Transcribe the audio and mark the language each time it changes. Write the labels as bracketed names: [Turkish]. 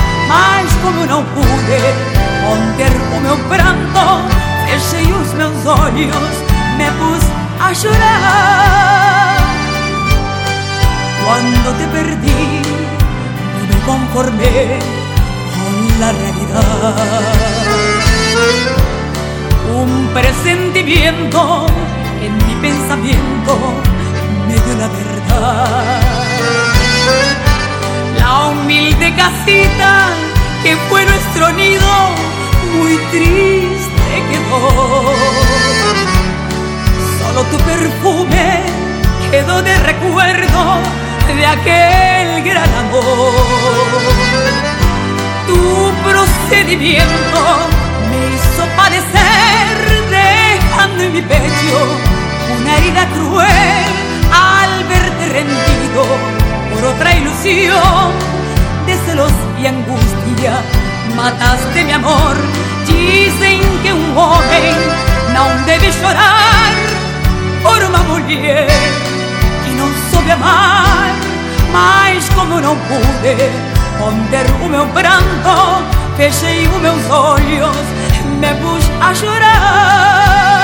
[Portuguese] Mas como não pude conter o meu pranto, fechei os meus olhos, me pus a chorar. Quando te perdi, não me conformei com a realidade. [Spanish] Un presentimiento en mi pensamiento me dio la verdad. La humilde casita que fue nuestro nido muy triste quedó. Solo tu perfume quedó de recuerdo de aquel gran amor. Tu procedimiento me hizo padecer, dejando en mi pecho una herida cruel al verte rendido por otra ilusión. De celos y angustia mataste mi amor. Dicen que un joven no debe llorar por una mujer que no sabe amar. [Portuguese] Mas como no pude conter o meu pranto, fechei os meus olhos, me pus a chorar.